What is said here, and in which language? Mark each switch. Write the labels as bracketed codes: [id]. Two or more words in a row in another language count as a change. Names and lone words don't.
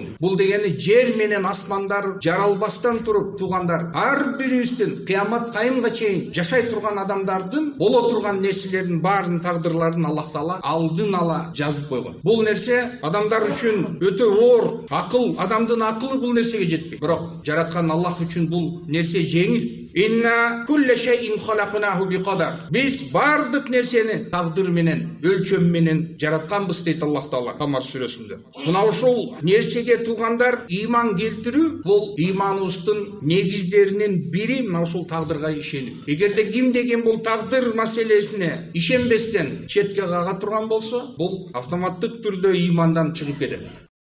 [ky] Бул дегени жер менен асмандар жаралбастан туруп туугандар ар бирибиздин кыямат кайымга чейин жашай турган адамдардын боло турган нерселердин баарын тагдырларын Аллах Таала алдын ала жазып койгон. Бул нерсе адамдар үчүн өтө оор, адамдын акылы бул нерсеге жетпейт. Бирок жараткан Аллах үчүн бул нерсе жеңил. [ar] إنا كل شيء خلقناه بقدر. [ky] Biz bardык нерсени тагдыр менен, өлчөм менен жаратканбыз дейт Аллах Таала Камар сүрөсүндө. Мына ошол нерсеге туугандар ыйман келтирүү бул ыйманыбыздын негиздеринин бири мына ошол тагдырга ишенүү. Эгерде ким деген бул тагдыр маселесине ишенбестен четке кага турган болсо, бул автоматтык түрдө ыймандан чыгып кетет.